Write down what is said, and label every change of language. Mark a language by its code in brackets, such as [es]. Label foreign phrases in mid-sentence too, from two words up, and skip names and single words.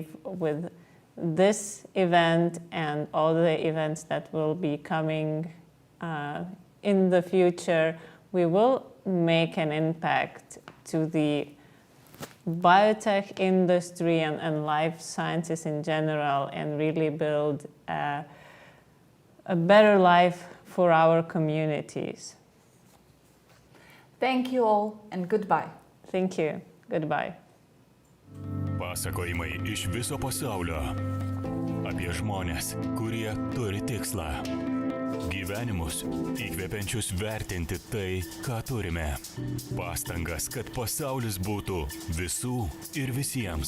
[en] with this event and all the events that will be coming in the future, we will make an impact to the biotech industry and life sciences in general, and really build a better life for our communities. Thank you all and goodbye. Thank you. Goodbye. [lt] Pasakojimai iš viso pasaulio apie žmones, kurie turi tikslą. Gyvenimus įkvepiančius vertinti tai, ką turime. Pastangas, kad pasaulis būtų visų ir visiems.